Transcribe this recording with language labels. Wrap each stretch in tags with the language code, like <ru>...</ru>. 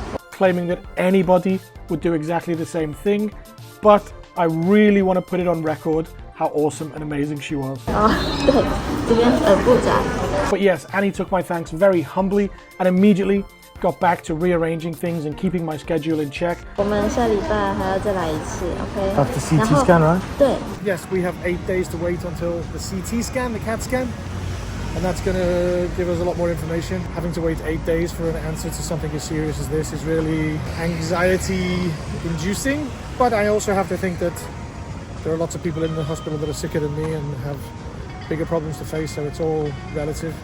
<en>claiming that anybody would do exactly the same thing. But I really want to put it on record how awesome and amazing she was.</en> <zh>对，这边耳部窄。</zh> <en>But yes, Annie took my thanks very humbly and immediately got back to rearranging things and keeping my schedule in check.</en> <zh>我们下礼拜还要再来一次 ，OK？</zh> <en>That's the CT scan, right?</en> <zh>对。</zh> <en>Yes, we have 8 days to wait until the CT scan, the CAT scan. And that's going to give us a lot more information. Having to wait 8 days for an answer to something as serious as this is really anxiety-inducing. But I also have to think that there are lots of people in the hospital that are sicker than me and have bigger problems to face, so it's all relative.</en>